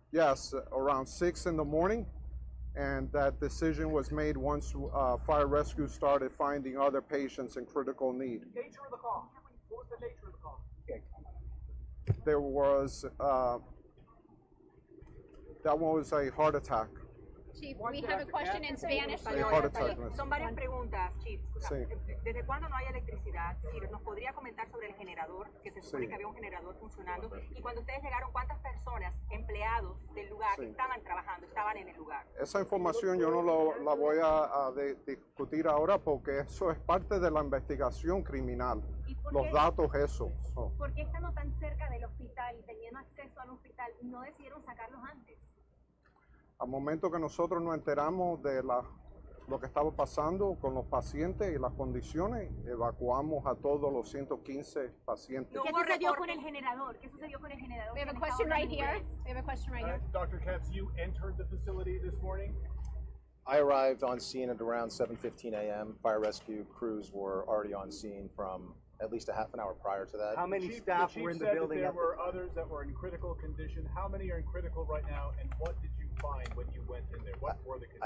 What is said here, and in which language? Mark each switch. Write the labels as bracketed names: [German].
[English] Yes, around 6 in the morning. And that decision was made once fire rescue started finding other patients in critical need. Nature of the call. What was the nature of the call? There was, that one was a heart attack. Chief, we have a question in Spanish. [Spanish] Son varias preguntas, Chief. Sí. ¿Desde cuándo no hay electricidad? Si nos podría comentar sobre el generador, que se supone que había un generador funcionando. Y cuando ustedes llegaron, ¿cuántas personas, empleados del lugar, estaban trabajando, estaban en el lugar? Esa información yo no la voy a discutir ahora porque eso es parte de la investigación criminal. Los datos, eso. ¿Por qué estando tan cerca del hospital y teniendo acceso al hospital, no decidieron sacarlos antes? Al momento que nosotros nos enteramos de lo que estaba pasando con los pacientes y las condiciones, evacuamos a todos los 115 pacientes. ¿Qué sucedió con el generador? ¿Qué sucedió con el generador? [English] We have a question right here. We have a question right here. Dr. Katz, you entered the facility this morning? I arrived on scene at around 7:15 a.m. Fire rescue crews were already on scene from at least a half an hour prior to that. How many Chief, staff were in the building? There were others that were in critical condition. How many are in critical right now, and what did you find when you went in there? What were the conditions?